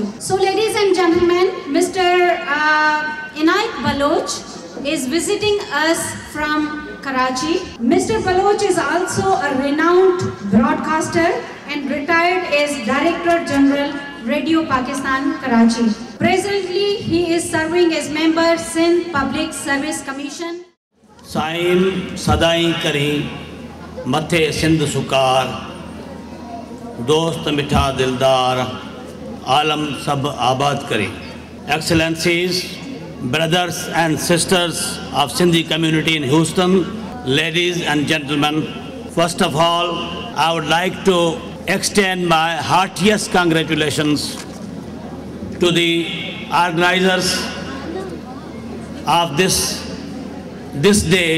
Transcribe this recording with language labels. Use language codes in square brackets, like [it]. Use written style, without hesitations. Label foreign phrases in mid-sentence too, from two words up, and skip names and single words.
[en] So ladies and gentlemen, Mr. Inayat Baloch is visiting us from Karachi. Mr. Baloch is also a renowned broadcaster and retired as Director General Radio Pakistan, Karachi. Presently, he is serving as member Sindh Public Service Commission. [sd] साईं सदाई करी मथे सिंध सुकार दोस्त मिठा दिलदार आलम सब आबाद करी. [en] Excellencies, brothers and sisters of Sindhi community in Houston, ladies and gentlemen, first of all, I would like to extend my heartiest congratulations to the organizers of this day.